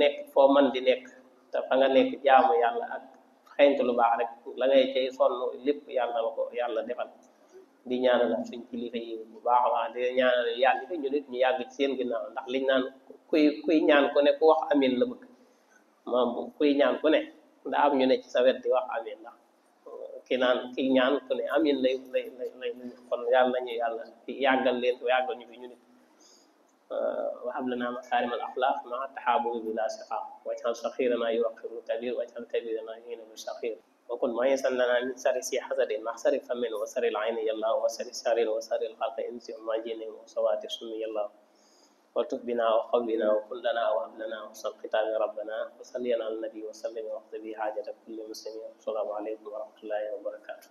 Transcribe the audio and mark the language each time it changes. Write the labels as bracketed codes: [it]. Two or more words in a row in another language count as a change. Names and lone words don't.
[wo] nekk foo man di nekk te fa nga nekk jaamu yàlla ak xeeñtu lu baax rek la ngay cay sonn lépp yàlla la ko yàlla defal di ñaanal suñ kilifa yi bu baax a baax di ñaanal yàlla fi ñu nit ñu yàgg ci seen ginnaaw ndax liñ naan kuy ñaan ku ne ku wax amin la bëgg moom kuy ñaan ku ne nda am ñu ne ci sa wet di wax amin ndax ki ñaan ku ne amin lay kon yàlla nañu yàlla yàggal leen ko yàggal ñu fi ñu nit [ar] وهب لنا مكارم الاخلاق مع التحابب بلا سقاء واجعل صغيرنا يوقر الكبير واجعل كبيرنا يهين بالصغير وكن ميسا لنا من شر حسد مع شر فم وشر العين يا الله وشر شر وشر الخلق انس وما جن وصوات السم يا الله والطف بنا وقبلنا وكن لنا وهب لنا وصل ختام ربنا وصلي على النبي وسلم واقض به حاجه كل مسلم السلام عليكم ورحمه الله وبركاته.